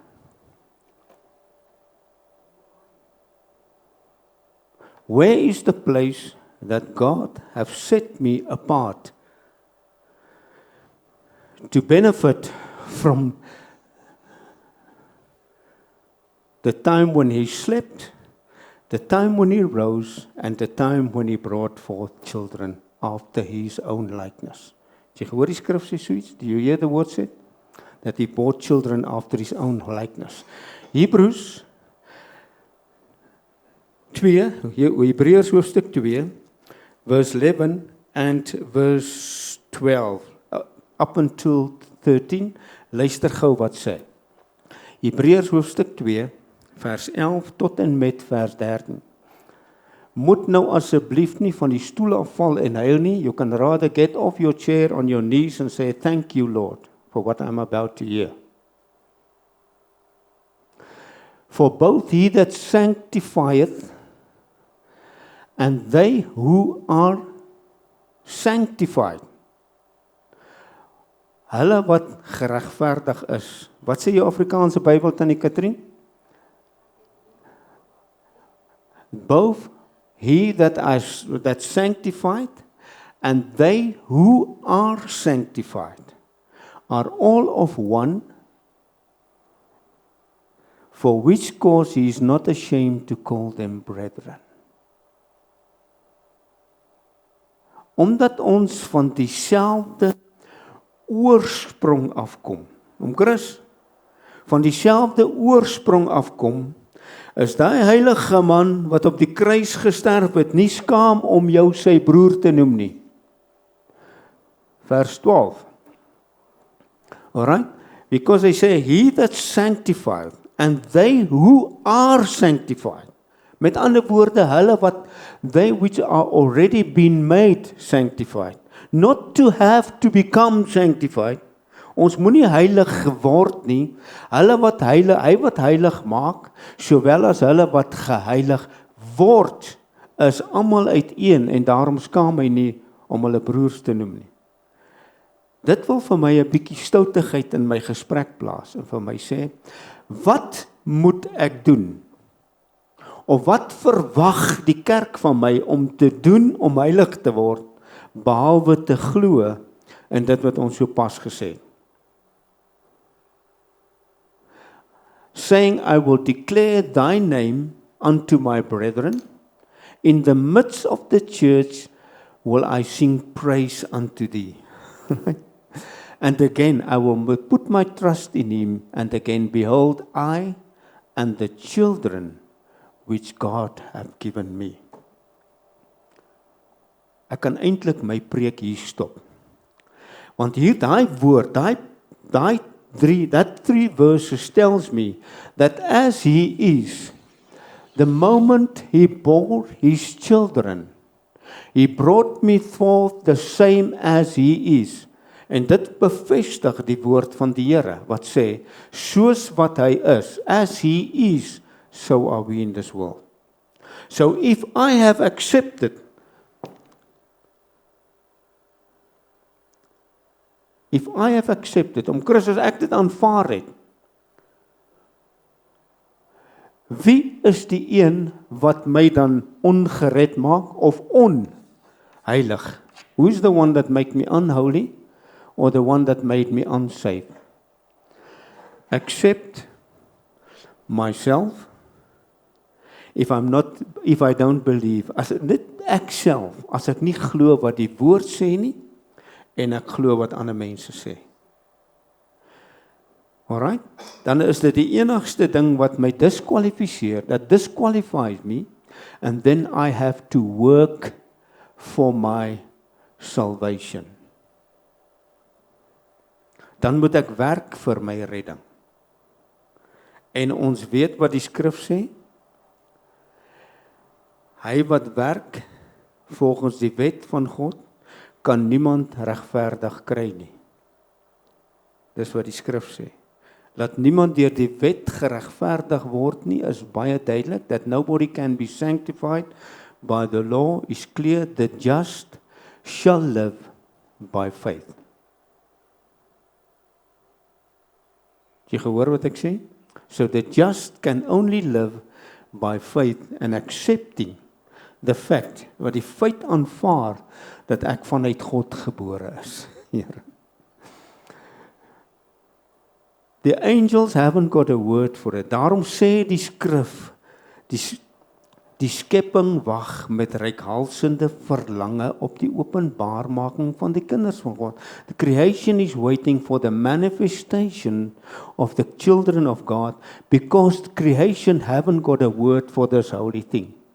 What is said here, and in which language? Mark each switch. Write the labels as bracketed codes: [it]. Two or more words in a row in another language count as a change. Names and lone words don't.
[en] Where is the place that God has set me apart to benefit from the time when he slept, the time when he rose, and the time when he brought forth children after his own likeness. [af] Jy gehoor die skrif sê so iets? [en] Do you hear the word said? That he brought children after his own likeness. [af] Hebreërs hoofstuk 2, [en] verse 11 and verse 12, up until 13, [af] luister gou wat sê. Hebreërs hoofstuk 2, vers 11 tot en met vers 13. Moet nou asseblief nie van die stoel afval en huil nie. [en] You can rather get off your chair on your knees and say, thank you, Lord, for what I'm about to hear. For both he that sanctifieth and they who are sanctified, [af] hulle wat geregverdig is. Wat sê jou Afrikaanse Bybel, Tannie Katrien? [en] Both he that sanctified and they who are sanctified are all of one, for which cause he is not ashamed to call them brethren. [af] Omdat ons van dieselfde oorsprong afkom. Chris, van dieselfde oorsprong afkom, is daai heilige man wat op die kruis gesterf het, nie skaam om jou sy broer te noem nie. Vers 12. [en] Alright? Because they say, he that sanctified, and they who are sanctified. [af] Met ander woorde, hulle wat, [en] they which are already been made sanctified. Not to have to become sanctified. [af] Ons moenie heilig geword nie. Hulle wat heilig, hy wat heilig maak, sowel as hulle wat geheilig word, is almal uiteen en daarom skaam hy nie om hulle broers te noem nie. Dit wil vir my 'n bietjie stoutigheid in my gesprek plaas en vir my sê, wat moet ek doen? Of wat verwag die kerk van my om te doen om heilig te word, behalwe te glo in dit wat ons so pas gesê het? [en] Saying, I will declare thy name unto my brethren. In the midst of the church will I sing praise unto thee. And again, I will put my trust in him. And again, behold, I and the children which God hath given me. [af] ek kan eintlik my preek hier stop. Want hier daai woord, [en] that three verses tells me that as he is, the moment he bore his children, he brought me forth the same as he is. [af] En dit bevestig die woord van die Here wat sê, soos wat hy is, [en] as he is, so are we in this world. So if I have accepted, [af] om Christus ek dit aanvaar het, wie is die een wat my dan ongered maak of onheilig? [en] Who is the one that make me unholy or the one that made me unsaved? Accept myself if I don't believe, [af] as ek nie glo wat die woord sê nie en ek glo wat ander mense sê. Alright, dan is dit die enigste ding wat my disqualificeer, [en] that disqualifies me, and then I have to work for my salvation. [af] Dan moet ek werk vir my redding. En ons weet wat die skrif sê, hy wat werk volgens die wet van God, kan niemand regverdig kry nie. Dis wat die skrif sê. Laat niemand deur die wet geregverdig word nie, is baie duidelik, [en] that nobody can be sanctified by the law is clear, the just shall live by faith. [af] Het jy gehoor wat ek sê? [en] So the just can only live by faith and accepting the fact, [af] wat die feit aanvaar, dat ek vanuit God gebore is. Here. [en] The angels haven't got a word for it. [af] Daarom sê die skrif, die skepping wag met reikhalsende verlange op die openbaarmaking van die kinders van God. [en] The creation is waiting for the manifestation of the children of God, because creation haven't got a word for this holy thing.